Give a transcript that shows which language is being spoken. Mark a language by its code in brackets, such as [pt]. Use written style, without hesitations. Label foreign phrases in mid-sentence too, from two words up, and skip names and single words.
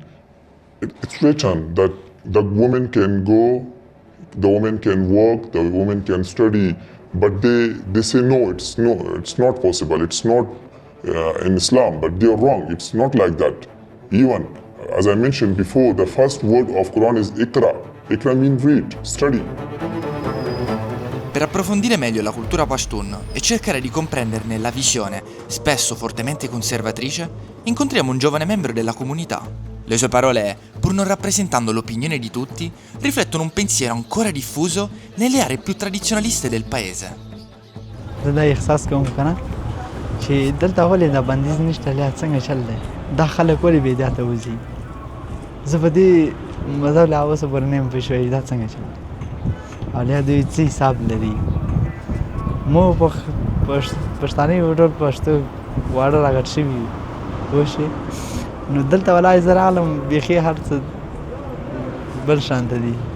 [en] It's written that the woman can go, the woman can work, the woman can study, but they say no, it's not possible. It's not in Islam, but they are wrong. It's not like that. Even as I mentioned before, the first word of Quran is Iqra. Iqra means read, study. [it] Per approfondire meglio la cultura Pashtun e cercare di comprenderne la visione, spesso fortemente conservatrice, incontriamo un giovane membro della comunità. Le sue parole, pur non rappresentando l'opinione di tutti, riflettono un pensiero ancora diffuso nelle aree più tradizionaliste del paese. [ps] دا احساس کوم کنه چې دلته ولې دا بندیز نشته لیا څنګه چل دی دا خلک ولې بې احتیاطه وځي زه په دې مذهب له اوسه پورې نه یم پوه شوی دا څنګه چل دی او لیا دوی څه حساب لري مو پښتانه یو ډول پښتو واړه راګډ شوي پوه شوې نو دلته ولا زه راغلم بیخي هر څه بل شانته دي